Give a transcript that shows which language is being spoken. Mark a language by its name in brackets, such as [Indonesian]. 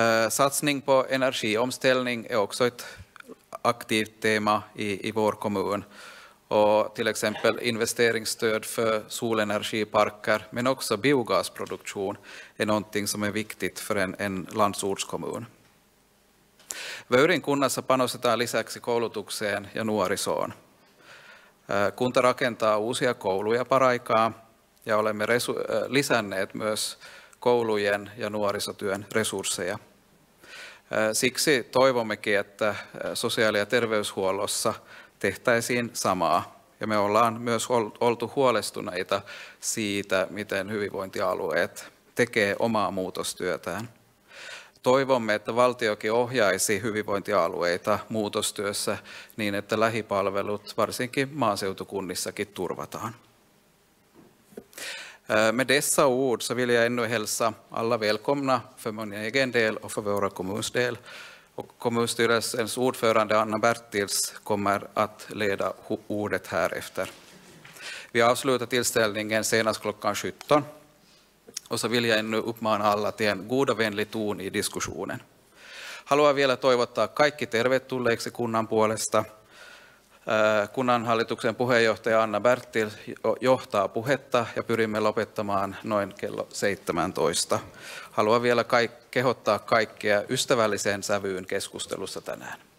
[Swedish] Satsning på energiomställning är också ett aktivt tema i vår kommun, och till exempel investeringsstöd för solenergiparker men också biogasproduktion är någonting som är viktigt för en landsortskommun. [Finnish] Vöyrin kunnassa panostetaan lisäksi koulutukseen ja nuorisoon. Kunta rakentaa uusia kouluja paraikaa ja olemme lisänneet myös koulujen ja nuorisotyön resursseja. Siksi toivommekin, että sosiaali- ja terveyshuollossa tehtäisiin samaa. Ja me ollaan myös oltu huolestuneita siitä, miten hyvinvointialueet tekee omaa muutostyötään. Toivomme, että valtiokin ohjaisi hyvinvointialueita muutostyössä niin, että lähipalvelut varsinkin maaseutukunnissakin turvataan. [Swedish] Med dessa ord så vill jag ännu hälsa alla välkomna för min egen del och för våra kommuns del. Och kommunstyrelsens ordförande Anna Bertils kommer att leda ordet här efter. Vi avslutar tillställningen senast klockan 17. Och så vill jag ännu uppmana alla till en god och vänlig ton i diskussionen. [Finnish] Haluan vielä toivottaa kaikki tervetulleeksi kunnan puolesta. Kunnanhallituksen puheenjohtaja Anna Bertil johtaa puhetta ja pyrimme lopettamaan noin kello 17. Haluan vielä kehottaa kaikkia ystävälliseen sävyyn keskustelussa tänään.